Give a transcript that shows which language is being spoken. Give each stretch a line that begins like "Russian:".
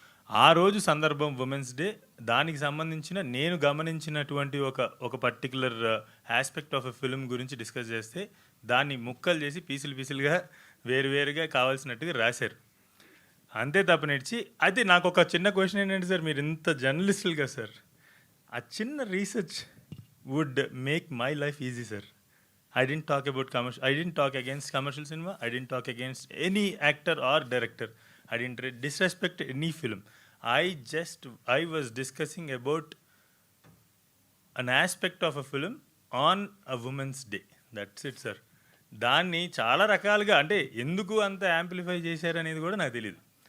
Telugu: ఆ రోజు సందర్భం ఉమెన్స్ డే, దానికి సంబంధించిన నేను గమనించినటువంటి ఒక particular aspect of a film గురించి డిస్కస్ చేస్తే దాన్ని ముక్కలు చేసి పీసులుగా వేరువేరుగా కావాల్సినట్టుగా రాశారు. అంతే తప్పనిచ్చి. అయితే నాకు ఒక చిన్న క్వశ్చన్ ఏంటంటే సార్, మీరు ఇంత జర్నలిస్టులుగా సార్, ఆ చిన్న
English: Research would make my life easy sir. I didn't talk about commercial. I didn't talk against commercial cinema. I didn't talk against any actor or director. I didn't disrespect any film. I was discussing about an aspect of a film on a women's day. That's it, sir.
Telugu: దాన్ని చాలా రకాలుగా అంటే ఎందుకు అంత amplify చేశారనేది కూడా నాకు తెలియదు.